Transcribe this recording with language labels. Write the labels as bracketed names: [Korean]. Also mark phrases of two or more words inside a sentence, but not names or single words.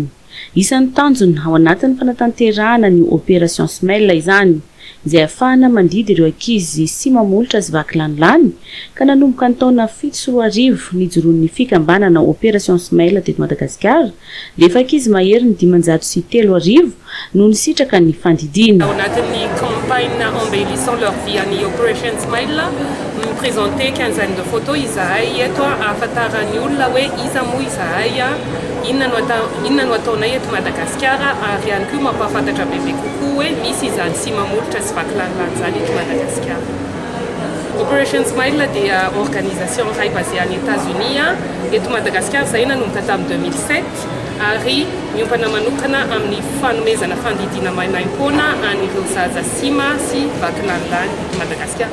[Malagasy] Isan'ny tanjony ao anatin'ny fanatanterahana ny opération Smile izany izay ahafahana mandidy ireo ankizy sy mamolotra sy vaky lanilany ka nanomboka ny taona 7 nijoroan'ny fikambanana opération Smile teto Madagasikara rehefa ankizy mahery ny 503 no nisitraka ny fandidiana. Ao anatin'ny [French] campagne embellissant leur vie any Operation Smile présenter quinzaine de photos [Malagasy] izahay eto ahafantarany olona hoe iza moa izahay inona no ataonay eto Madagasikara ary ihany koa mampahafantatra bebe kokoa hoe misy izany sy mamolotra sy vakilanilany zany eto Madagasikara. Operation Smile dia organisation iray basée any États-Unis eto Madagasikara izay nanomboka tamin'ny 2007 ary miompana manokana amin'ny fanomezana fandidiana maimaim-poana an'ireo zaza sima sy vakilanilany eto Madagasikara.